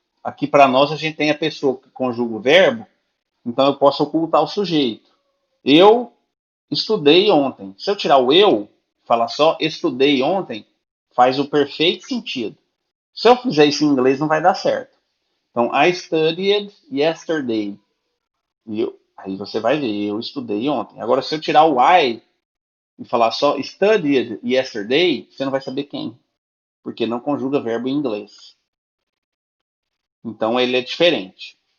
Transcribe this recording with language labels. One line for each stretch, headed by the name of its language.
Portuguese: Aqui para nós a gente tem a pessoa que conjuga o verbo, então eu posso ocultar o sujeito. Eu estudei ontem. Se eu tirar o eu, falar só estudei ontem, faz o perfeito sentido. Se eu fizer isso em inglês não vai dar certo.
English: Então, I studied yesterday.
Portuguese: Aí você vai ver, eu estudei ontem. Agora, se eu tirar o I e falar só
English: studied yesterday,
Portuguese: você não vai saber quem, porque não conjuga verbo em inglês. Então ele é diferente.